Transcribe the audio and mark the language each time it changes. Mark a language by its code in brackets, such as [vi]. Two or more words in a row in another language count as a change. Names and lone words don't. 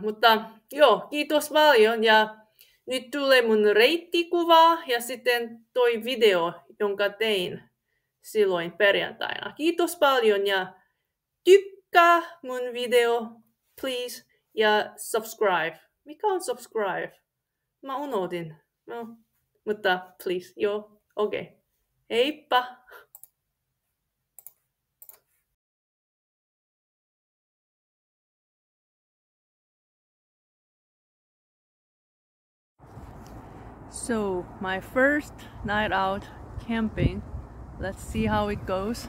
[fi] Mutta joo, kiitos paljon ja nyt tulee mun reittikuva ja sitten toi video, jonka tein silloin perjantaina. Kiitos paljon ja tykkää mun video, please, ja subscribe. Mikä on subscribe? Mä unohdin. No, mutta please, joo, okei. Okay. Heippa! [en] So, my first night out camping. Let's see how it goes.